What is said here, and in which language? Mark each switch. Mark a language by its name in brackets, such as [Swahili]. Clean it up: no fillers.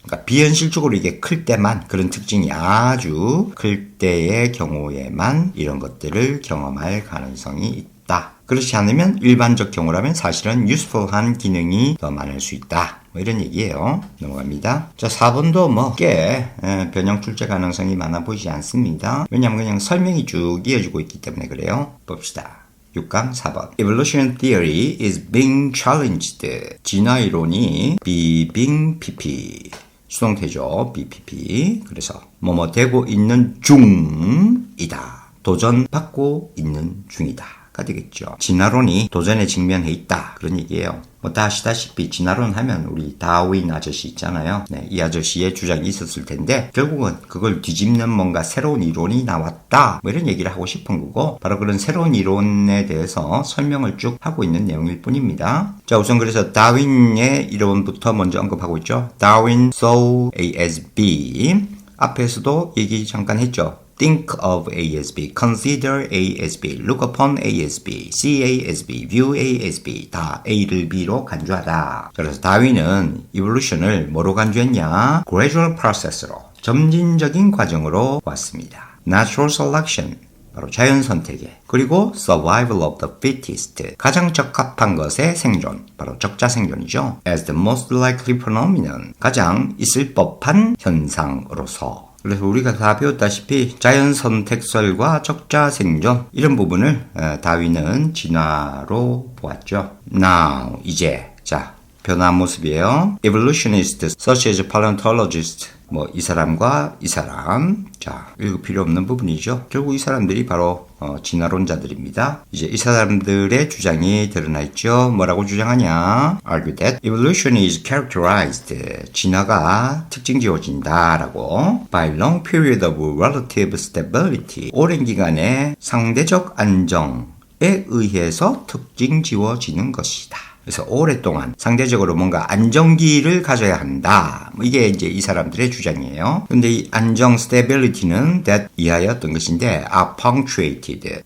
[Korean] 그러니까 비현실적으로 이게 클 때만 그런 특징이 아주 클 때의 경우에만 이런 것들을 경험할 가능성이 있다. 그렇지 않으면 일반적 경우라면 사실은 useful한 기능이 더 많을 수 있다. 뭐 이런 얘기예요. 넘어갑니다. 자, 4번도 뭐 꽤 변형 출제 가능성이 많아 보이지 않습니다. 왜냐하면 그냥 설명이 쭉 이어지고 있기 때문에 그래요. 봅시다. 6강 4번. [English] Evolution theory is being challenged. [Korean] 진화 이론이 [English] being PP. [Korean] 수동태죠. BPP. 그래서 뭐뭐 되고 있는 중이다. 도전받고 있는 중이다. 가 되겠죠. 진화론이 도전에 직면해 있다. 그런 얘기예요. 뭐 다 아시다시피 진화론 하면 우리 다윈 아저씨 있잖아요. 네, 이 아저씨의 주장이 있었을 텐데 결국은 그걸 뒤집는 뭔가 새로운 이론이 나왔다. 뭐 이런 얘기를 하고 싶은 거고 바로 그런 새로운 이론에 대해서 설명을 쭉 하고 있는 내용일 뿐입니다. 자, 우선 그래서 다윈의 이론부터 먼저 언급하고 있죠. [English] Darwin saw A as B. [Korean] 앞에서도 얘기 잠깐 했죠. [English] Think of A as B, consider A as B, look upon A as B, see A as B, view A as B [Korean] 다 A를 B로 간주하다. 그래서 다윈은 evolution을 뭐로 간주했냐? [English] Gradual process [Korean] 로 점진적인 과정으로 왔습니다. [English] Natural selection, [Korean] 바로 자연 선택에. [English] 그리고 survival of the fittest. [Korean] 가장 적합한 것의 생존. 바로 적자 생존이죠. [English] as the most likely phenomenon. [Korean] 가장 있을 법한 현상으로서. 그래서 우리가 다 배웠다시피 자연 선택설과 적자 생존 이런 부분을 다윈은 진화로 보았죠. Now 이제 자 변화 모습이에요. [English] Evolutionist such as paleontologist [Korean] 이 사람과 이 사람 자 읽을 필요 없는 부분이죠. 결국 이 사람들이 바로 진화론자들입니다. 이제 이 사람들의 주장이 드러나 있죠. 뭐라고 주장하냐? [English] Argue that evolution is characterized. [Korean] 진화가 특징 지어진다라고 [English] by long period of relative stability. [Korean] 오랜 기간의 상대적 안정에 의해서 특징 지어지는 것이다. 그래서 오랫동안 상대적으로 뭔가 안정기를 가져야 한다. 이게 이제 이 사람들의 주장이에요. 근데 이 안정 stability는 that 이하의 어떤 것인데 [English] are punctuated.